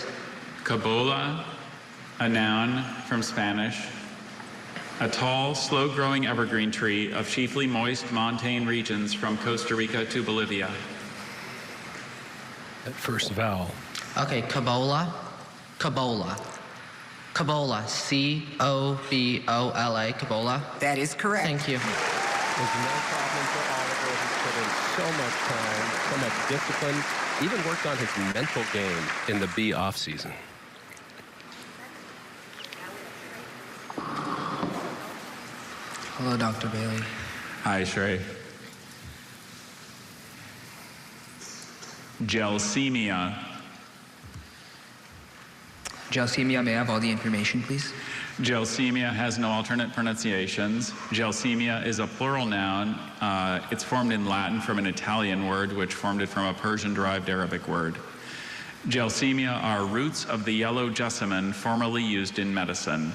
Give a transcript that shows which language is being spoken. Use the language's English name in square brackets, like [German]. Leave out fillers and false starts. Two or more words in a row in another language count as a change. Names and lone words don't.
[English] Cabola, a noun from Spanish. A tall, slow-growing evergreen tree of chiefly moist montane regions from Costa Rica to Bolivia. That first vowel. Okay, Kabbalah. Kabbalah. Kabbalah. C-O-B-O-L-A. Kabbalah. That is correct. Thank you. There's no problem for Oliver. He's put in so much time, so much discipline, even worked on his mental game in the bee off-season. Hello, Dr. Bailey. Hi, Shrey. Gelsemia. Gelsemia, may I have all the information, please? Gelsemia has no alternate pronunciations. Gelsemia is a plural noun. It's formed in Latin from an Italian word, which formed it from a Persian-derived Arabic word. Gelsemia are roots of the yellow jessamine formerly used in medicine.